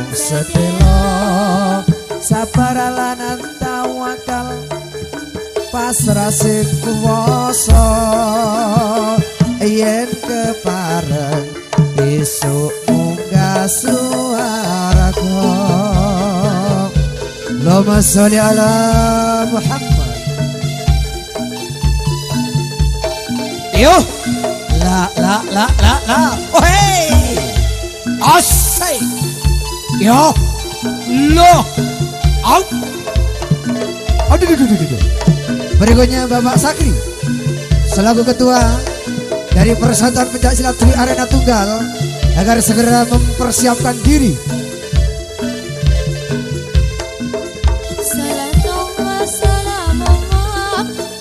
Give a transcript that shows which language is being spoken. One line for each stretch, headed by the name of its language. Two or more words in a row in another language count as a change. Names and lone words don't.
Javanese: sedelo sabar lan tawakal pasrah sing kuwasa yen kepareng besok munggah swarga.
Arabic: اللهم صل على محمد. Yo, la. Oh hey, asai. Yo, lo, out. Aduh.
Indonesian: Berikutnya Bapak Sakri selaku ketua dari Persatuan Pencaksilat Tri Arena Tunggal agar segera mempersiapkan diri.
Arabic: صلاة الله سلام